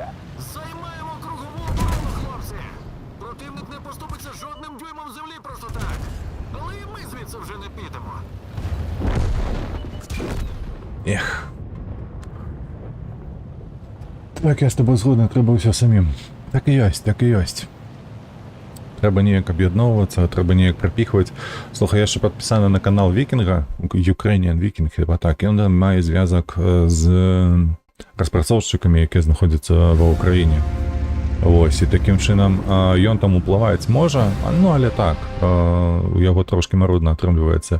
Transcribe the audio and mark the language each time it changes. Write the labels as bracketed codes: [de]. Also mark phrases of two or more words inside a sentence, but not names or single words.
[uk] Займаємо кругову оборону, хлопці! Противник не поступиться жодним дюймом землі просто так. Але і ми звідси вже не підемо. Ех. Так, я з тобою згоден, треба все самим. [be] Так і ёсць, так і ёсць. Треба неяк аб'ядноўвацца, трэба неяк прапіхваць. Слухай, я яшчэ падпісаны на канал Вікінга, Ukrainian Viking, хіба так. Ён мае звязак з распрацоўшчыкамі, якія знаходзяцца ва ўкраіне. Вось, і такім чынам ён там уплываць можа, ну але так, у яго трошкі марудна атрымліваецца.